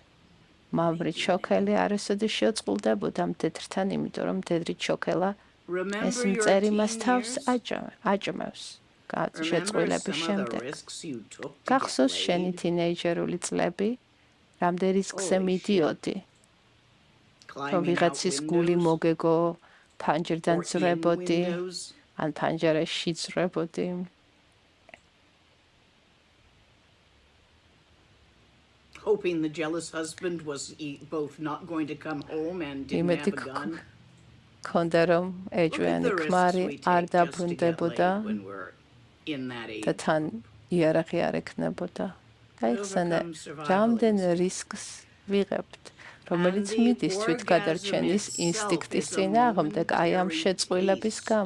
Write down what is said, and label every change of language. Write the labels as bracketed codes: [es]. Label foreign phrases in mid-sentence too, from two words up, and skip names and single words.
[ka] მამრი ჩოქელი არასოდეს შეწყვილდებოდა მდედრთან, იმიტომ რომ მდედრი ჩოქელა ეს მწერი მას თავს აჭმევს შეწყვილების შემდეგ. გახსოვს შენი თინეიჯერული წლები, რამდენ რისკზე მიდიოდი, რომ ვიღაცის გული მოგეგო, ფანჯრიდან ძრებოდი, ან ფანჯარაში ძრებოდი. [en] Hoping the jealous husband was both not going to come home and didn't have a gun. [ka] Კონდა რომ ეჭვიანი ქმარი არ დაბრუნდებოდა და თან იარაღი არ ექნებოდა. გაიხსენე, რამდენ რისკს ვიღებთ, რომელიც მიდის თვითგადარჩენის ინსტინქტის წინააღმდეგ აი ამ შეწყვილების გამო.